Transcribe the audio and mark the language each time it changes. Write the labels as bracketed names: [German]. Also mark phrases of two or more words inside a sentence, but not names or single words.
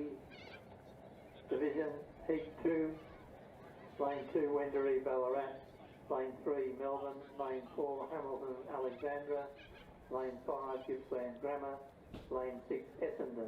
[English] division, heat 2, lane 2 Wendouree Ballarat, lane 3 Melbourne, lane 4 Hamilton Alexandra, lane 5 Gippsland Grammar, lane 6 Essendon.